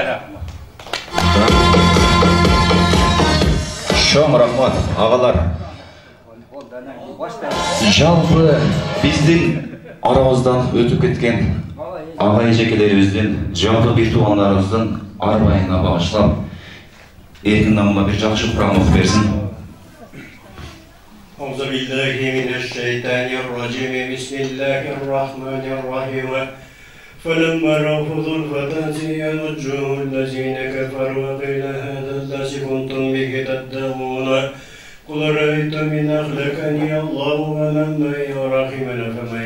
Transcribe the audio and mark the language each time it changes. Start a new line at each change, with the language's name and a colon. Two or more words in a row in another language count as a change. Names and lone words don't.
Kyrgyz: Шоң рахмат, агалар. Жалпы биздин арабыздан өтүп кеткен ага эжекелерибиздин, жалпы бир туугандарыбыздын арбайына багышлап, эркин намына бир жакшы Куран окуп берсин.
Arabic: أعوذ بالله من الشيطان الرجيم بسم الله الرحمن الرحيم فلما رأوا زلفة سيئت وجوه الذين كفروا وقيل هذا الذي كنتم به تدعون قل رأيتم إن أهلكني الله ومن معي ورحمنا فمن